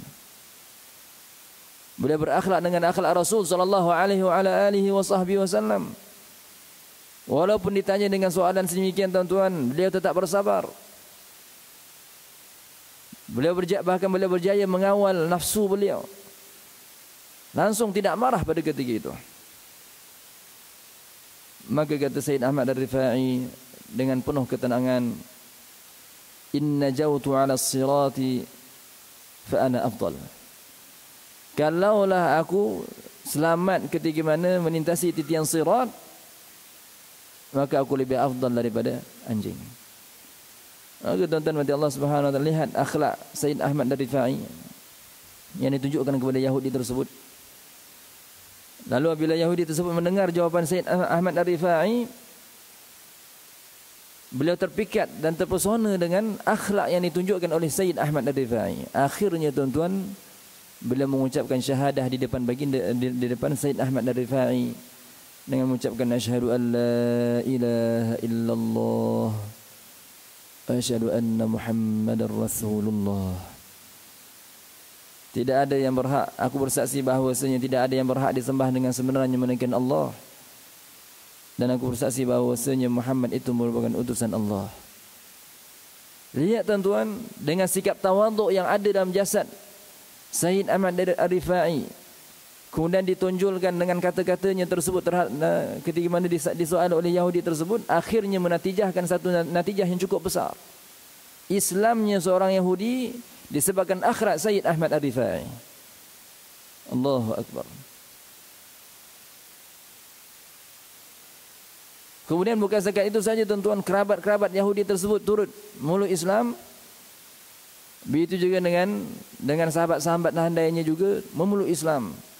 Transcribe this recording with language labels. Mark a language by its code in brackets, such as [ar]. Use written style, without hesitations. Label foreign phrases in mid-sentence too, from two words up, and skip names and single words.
[ms] Beliau berakhlak dengan akhlak Rasul [ar] صلى الله عليه وسلم. [ms] Walaupun ditanya dengan soalan sedemikian, tuan-tuan, beliau tetap bersabar. Bahkan beliau berjaya mengawal nafsu beliau. Langsung tidak marah pada ketika itu. Maka kata Sayyid Ahmad Ar-Rifai dengan penuh ketenangan, [ar] إن جزت على الصراط فأنا أفضل. [ms] Kalaulah aku selamat ketika mana melintasi titian sirat, maka aku lebih afdal daripada anjing. Maka tuan-tuan mati Allah [ar] سبحانه وتعالى, [ms] lihat akhlak Sayyid Ahmad Ar-Rifai yang ditunjukkan kepada Yahudi tersebut. Lalu apabila Yahudi tersebut mendengar jawapan Sayyid Ahmad Ar-Rifai, beliau terpikat dan terpesona dengan akhlak yang ditunjukkan oleh Sayyid Ahmad Ar-Rifai. Akhirnya tuan-tuan, beliau mengucapkan syahadah di depan di depan Sayyid Ahmad Ar-Rifai dengan mengucapkan [ar] أشهد أن لا إله إلا الله وأشهد أن محمدا رسول الله. [ms] Tidak ada yang berhak, aku bersaksi bahawasanya tidak ada yang berhak disembah dengan sebenarnya melainkan Allah. Dan aku bersaksi bahawasanya Muhammad itu merupakan utusan Allah. Lihat tuan-tuan, dengan sikap tawaduk yang ada dalam jasad Sayyid Ahmad Ar-Rifai, kemudian ditonjolkan dengan kata-katanya tersebut ketika mana disoal oleh Yahudi tersebut, akhirnya menatijahkan satu natijah yang cukup besar. Islamnya seorang Yahudi disebabkan akhlak Sayyid Ahmad Ar-Rifai. [ar] الله أكبر. [ms] Kemudian bukan setakat itu saja tuan-tuan, kerabat-kerabat Yahudi tersebut turut meluk Islam. Begitu juga dengan sahabat-sahabat handainya juga memeluk Islam.